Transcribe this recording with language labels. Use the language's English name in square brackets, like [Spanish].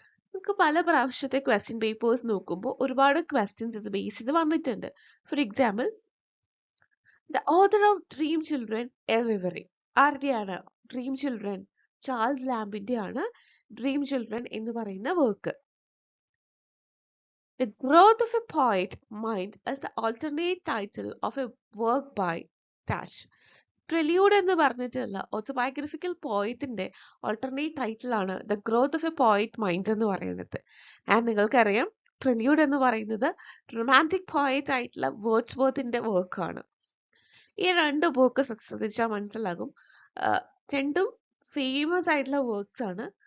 [Malayalam] നമുക്ക് പല പ്രാവശ്യത്തെ ക്വസ്റ്റ്യൻ പേപ്പേഴ്സ് നോക്കുമ്പോൾ ഒരുപാട് ക്വസ്റ്റ്യൻസ് ഇത് ബേസ് ചെയ്ത് വന്നിട്ടുണ്ട്. [English] for example, the author of dream children a reverie, [Malayalam] ആരുടെയാണ്? Dream children Charles ലാംബിന്റെ ആണ് ഡ്രീം ചിൽഡ്രൻ എന്ന് പറയുന്ന work. [English] The growth of a poet mind as the alternate title of a work by dash. [Malayalam] Prelude എന്ന് പറഞ്ഞിട്ടുള്ള autobiographical പോയത്തിന്റെ alternate title ആണ് the growth of A പോയിറ്റ് mind എന്ന് പറയുന്നത്. And നിങ്ങൾക്കറിയാം പ്രില്യൂഡ് എന്ന് പറയുന്നത് റൊമാൻറ്റിക് പോയറ്റ് ആയിട്ടുള്ള വേർഡ്സ്വർത്തിന്റെ വർക്കാണ്. ഈ രണ്ട് ബുക്ക് ശ്രദ്ധിച്ചാൽ മനസ്സിലാകും, രണ്ടും ഫേമസ് ആയിട്ടുള്ള വർക്ക്സ് ആണ്.